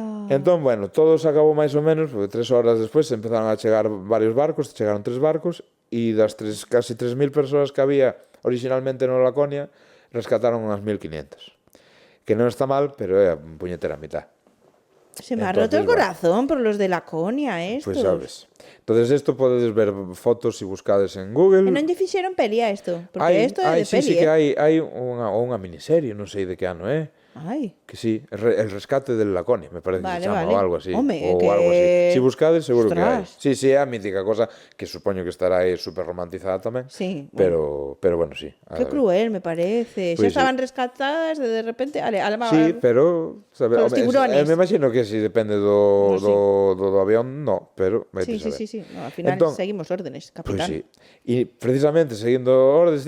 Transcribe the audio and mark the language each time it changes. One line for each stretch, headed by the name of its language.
Galician: Entón, bueno, todo se acabou máis ou menos, porque 3 horas despois empezaron a chegar varios barcos, chegaron 3 barcos, e das casi 3.000 persoas que había originalmente no Laconia, rescataron unas 1.500. Que non está mal, pero é a puñetera mitad.
Spanish: Se me ha roto el corazón por los de Laconia, estos. Pues sabes. Entonces esto podedes ver fotos si buscades en Google.
Galician: E non lle fixeron peli a isto, porque isto é de peli. Sí, que hai unha miniserie, non sei de que ano é.
Spanish: Que sí, el rescate del Laconia, me parece que
Galician: se chama, ou algo así. Home, ou algo así. Si buscades, seguro que hai. Ostras. Sí, é a mítica cosa que supoño que estará aí super romantizada tamén. Sí. Pero bueno, sí.
Spanish: Qué cruel, me parece.
Galician: Xa estaban rescatadas e de repente... Sí, pero... Os tiburones.
Spanish: Me imagino que si depende do avión, no, pero... Sí. No, al final seguimos órdenes, capitán. Pues sí.
Galician: E precisamente, seguindo órdenes...